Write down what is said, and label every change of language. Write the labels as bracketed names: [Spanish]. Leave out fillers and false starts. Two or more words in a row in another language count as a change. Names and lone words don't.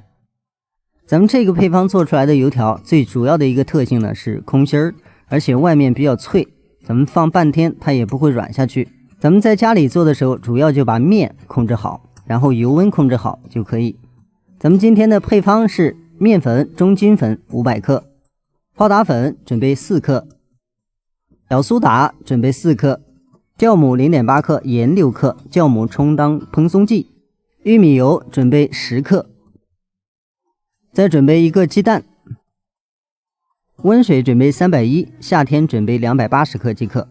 [Chinese] 咱們這個配方做出來的油條最主要的一個特性呢是空心兒，而且外面比較脆，咱們放半天它也不会軟下去。咱們在家裡做的時候，主要就把面控制好，然後油溫控制好就可以。咱們今天的配方是麵粉、中筋粉500克，泡打粉準備4克，小蘇打準備4克，酵母0.8克，鹽6克，酵母充當蓬鬆劑，玉米油準備10克，再準備1個雞蛋，溫水準備310，夏天準備280克即可。